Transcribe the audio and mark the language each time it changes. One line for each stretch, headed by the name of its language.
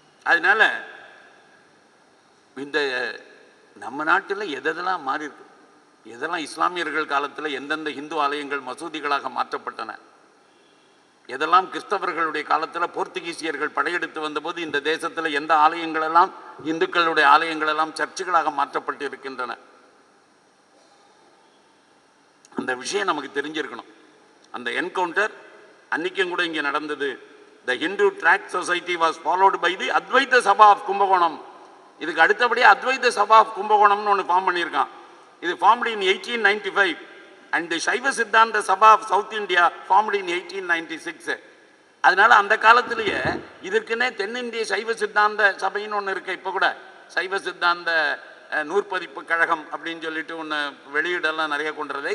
Tamil: அதனால இந்த நம்ம நாட்டில் எதெல்லாம் மாறி இருக்கு, எதெல்லாம் இஸ்லாமியர்கள் காலத்தில் எந்தெந்த இந்து ஆலயங்கள் மசூதிகளாக மாற்றப்பட்டன, எதெல்லாம் கிறிஸ்தவர்களுடைய காலத்தில் போர்த்துகீசியர்கள் படையெடுத்து வந்தபோது இந்த தேசத்தில் எந்த ஆலயங்களெல்லாம் இந்துக்களுடைய ஆலயங்களெல்லாம் சர்ச்சுகளாக மாற்றப்பட்டு இருக்கின்றன. அந்த விஷயம் நமக்கு தெரிஞ்சிருக்கணும். அந்த என்கவுண்டர் அன்னைக்கும் கூட இங்கே நடந்தது.
English: The Hindu Tract Society was followed by the Advaita Sabha of Kumbakonam.
Tamil: இதுக்கு அடுத்தபடியாக அத்வைத சபா ஆஃப் கும்பகோணம்னு ஒன்று ஃபார்ம் பண்ணியிருக்கான்.
English: இது formed in 1895 and the Saiva Siddhanta Sabha of south India formed in 1896.
Tamil: அதனால அந்த காலத்திலேயே இதற்குன்னே தென்னிந்திய சைவ சித்தாந்த சபைன்னு ஒன்று இருக்கு. இப்போ கூட சைவ சித்தாந்த நூற்பதிப்பு கழகம் அப்படின்னு சொல்லிட்டு ஒன்று வெளியீடெல்லாம் நிறைய கொண்டுறது.